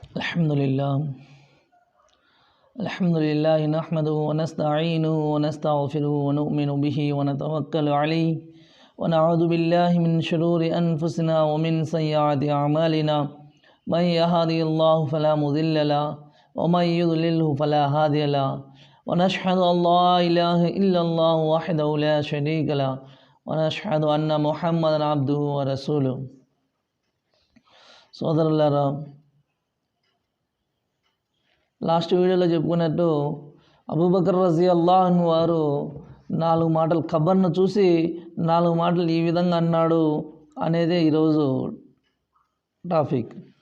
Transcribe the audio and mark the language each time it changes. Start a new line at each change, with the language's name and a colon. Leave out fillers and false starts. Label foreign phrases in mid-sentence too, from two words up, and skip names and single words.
Arabic: الحمد لله نحمده ونستعينه ونستغفره ونؤمن به ونتوكل عليه ونعوذ بالله من شرور أنفسنا ومن سيئات أعمالنا من يهده الله فلا مضل له ومن يضلله فلا هادي له ونشهد أن لا إله إلا الله وحده لا شريك له ونشهد أن محمدا عبده ورسوله.
Telugu: సోదరులారా,
English: last videoలో
Telugu: చెప్పుకున్నట్టు అబూబకర్
Arabic: رضي الله عنه
Telugu: వారు 4 మాటలు ఖబర్ను చూసి 4 మాటలు ఈ విధంగా అన్నాడు అనేదే ఈరోజు టాపిక్.